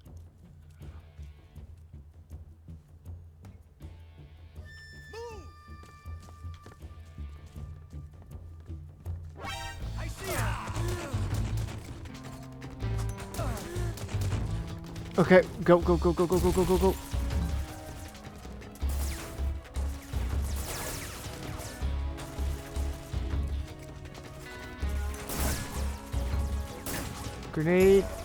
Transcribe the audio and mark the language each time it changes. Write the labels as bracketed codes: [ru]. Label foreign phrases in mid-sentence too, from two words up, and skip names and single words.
[en] I see ya. Okay, go, go, go, go, go, go, go, go, go. Grenade.